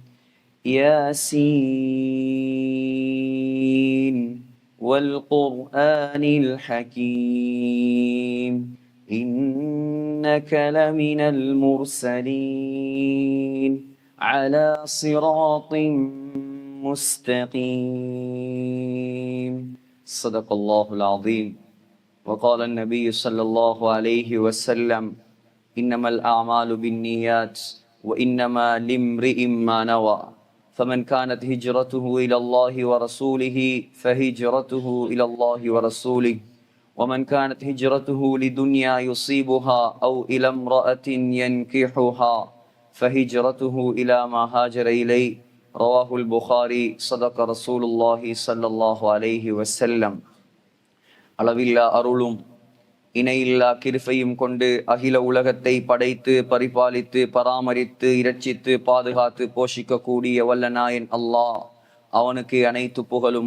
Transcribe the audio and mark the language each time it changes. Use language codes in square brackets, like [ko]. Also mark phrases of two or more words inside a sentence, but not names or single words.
[ar] يس والقرآن الحكيم. إنك لمن المرسلين على صراط مستقيم. صدق الله العظيم. وقال النبي صلى الله عليه وسلم إنما الأعمال بالنيات وإنما لامرئ ما نوى فمن كانت هجرته إلى الله ورسوله فهجرته إلى الله ورسوله ومن كانت هجرته لدنيا يصيبها أو إلى امرأة ينكحها فهجرته إلى ما هاجر إليه. رواه البخاري. صدق رسول الله صلى الله عليه وسلم. [ta] அளவில்லா அருளும் இணையில்லா கிருபையும் கொண்டு அகில உலகத்தை படைத்து பரிபாலித்து பராமரித்து இரட்சித்து பாதுகாத்து போஷிக்கக்கூடிய வல்ல நாயன் அல்லாஹ், அவனுக்கு அனைத்து புகழும்.